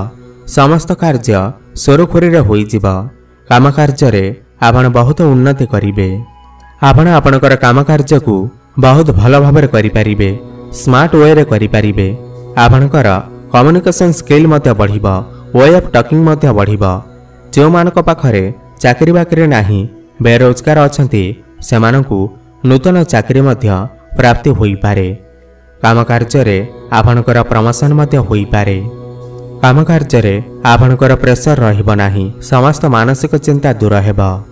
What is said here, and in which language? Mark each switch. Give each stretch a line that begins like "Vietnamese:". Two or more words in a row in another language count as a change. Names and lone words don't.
Odia: ସମସ୍ତ କାର୍ଯ୍ୟ ସୁରୁଖୁରୁରେ ହୋଇଯିବ। କାମ କାର୍ଯ୍ୟରେ ଆପଣ ବହୁତ ଉନ୍ନତି କରିବେ। ଆପଣ ଆପଣଙ୍କର କାମ କାର୍ଯ୍ୟକୁ ବହୁତ ଭଲ ଭାବେ କରିପାରିବେ,
English: smart way
Odia: ରେ କରିପାରିବେ। ଆପଣଙ୍କର
English: communication skill
Odia: ମଧ୍ୟ ବଢ଼ିବ,
English: way of talking
Odia: ମଧ୍ୟ ବଢ଼ିବ। ଯେଉଁମାନଙ୍କ ପାଖରେ ଚାକିରି ବାକିରି ନାହିଁ, ବେରୋଜଗାର ଅଛନ୍ତି, ସେମାନଙ୍କୁ ନୂତନ ଚାକିରି ମଧ୍ୟ ପ୍ରାପ୍ତି ହୋଇପାରେ। କାମ କାର୍ଯ୍ୟରେ ଆପଣଙ୍କର ପ୍ରମୋସନ ମଧ୍ୟ ହୋଇପାରେ। କାମ କାର୍ଯ୍ୟରେ ଆପଣଙ୍କର ପ୍ରେସର ରହିବ ନାହିଁ, ସମସ୍ତ ମାନସିକ ଚିନ୍ତା ଦୂର ହେବ।